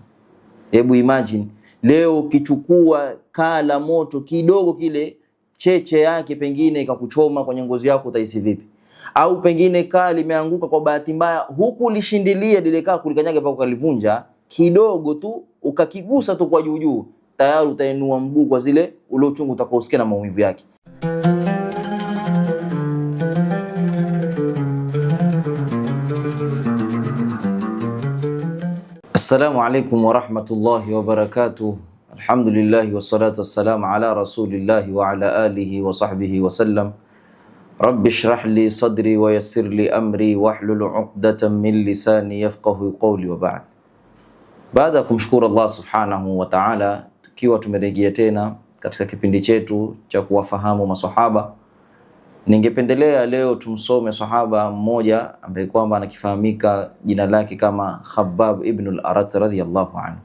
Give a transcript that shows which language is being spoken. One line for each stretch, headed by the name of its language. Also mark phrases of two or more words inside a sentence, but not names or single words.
Swahili: Hebu imagine leo ukichukua kaa la moto kidogo, kile cheche yake pengine ikakuchoma kwenye ngozi yako, utahisi vipi? Au pengine kaa limeanguka kwa bahati mbaya, huku ulishindilia lile kaa kulikanyaga mpaka ukalivunja kidogo tu, ukakigusa tu kwa juu juu, tayari utainua mguu kwa zile ule uchungu utakaosikia na maumivu yake.
Arabic: السلام عليكم ورحمة الله وبركاته. الحمد لله والصلاة والسلام على رسول الله وعلى آله وصحبه وسلم. رب اشرح لي صدري ويسر لي أمري واحلل عقدة من لساني يفقه قولي وبعد.
Swahili: Baada ya kumshukuru
Arabic: الله سبحانه وتعالى,
Swahili: tukiwa tumerejea tena katika kipindi chetu cha kuwafahamu masahaba, ningependelea leo tumsome sahaba mmoja ambaye kwamba anakifahamika jina lake kama Khabbab ibn al-Arat
Arabic: رضي الله عنه.